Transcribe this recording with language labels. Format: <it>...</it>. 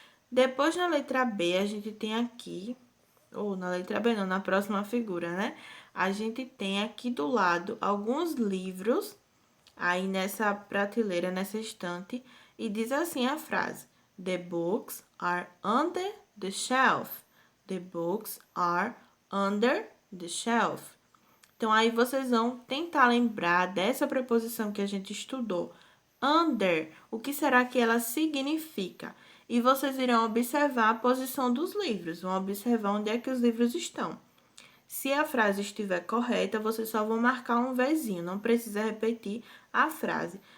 <pt>Depois, na letra B, a gente tem aqui, ou na letra B não, na próxima figura, né? A gente tem aqui do lado alguns livros, aí nessa prateleira, nessa estante, e diz assim a frase:</pt> <en>The books are under the shelf. The books are under the shelf.</en> <pt>Então, aí vocês vão tentar lembrar dessa preposição que a gente estudou. Under, o que será que ela significa? E vocês irão observar a posição dos livros, vão observar onde é que os livros estão. Se a frase estiver correta, vocês só vão marcar um Vzinho, não precisa repetir a frase.</pt>